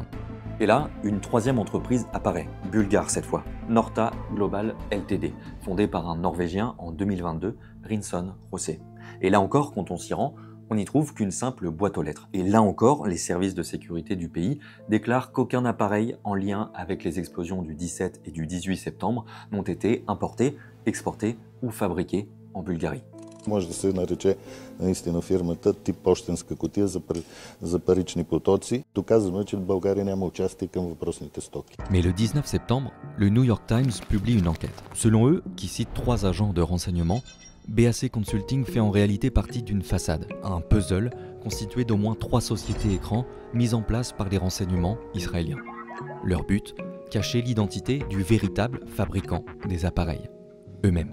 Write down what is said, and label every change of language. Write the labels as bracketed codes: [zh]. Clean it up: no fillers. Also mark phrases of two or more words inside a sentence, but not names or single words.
[fr] Et là, une troisième entreprise apparaît, bulgare cette fois, Norta Global Ltd, fondée par un Norvégien en 2022, Rinson Rossé. Et là encore, quand on s'y rend, on n'y trouve qu'une simple boîte aux lettres. Et là encore, les services de sécurité du pays déclarent qu'aucun appareil en lien avec les explosions du 17 et du 18 septembre n'ont été importés, exportés ou fabriqués en Bulgarie. [bg] Може да се нарече наистина фирмата тип пощенска кутия за парични потоци. Доказано е, че България няма участие към въпросните стоки. [fr] Mais le 19 septembre, le New York Times publie une enquête. Selon eux, qui cite 3 agents de renseignement, BAC Consulting fait en réalité partie d'une façade, un puzzle constitué d'au moins 3 sociétés écrans mises en place par les renseignements israéliens. Leur but, cacher l'identité du véritable fabricant des appareils, eux-mêmes.